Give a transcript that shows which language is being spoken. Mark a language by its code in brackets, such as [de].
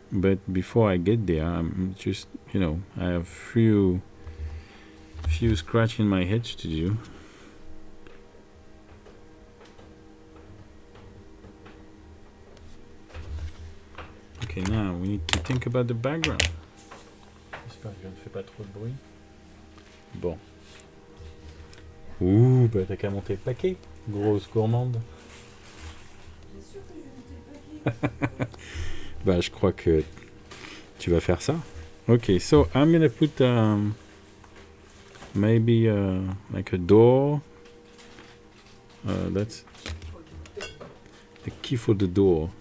[en] But before I get there, I'm just, I have few scratch in my head to do. Okay, now we need to think about the background. [fr] J'espère que je ne fais pas trop de bruit. Bon. Ouh, bah t'as qu'à monter le paquet, grosse gourmande. Bien sûr que je vais monter le paquet. Bah je crois que tu vas faire ça. [en] Okay, so I'm gonna put maybe like a door. That's the key for the door.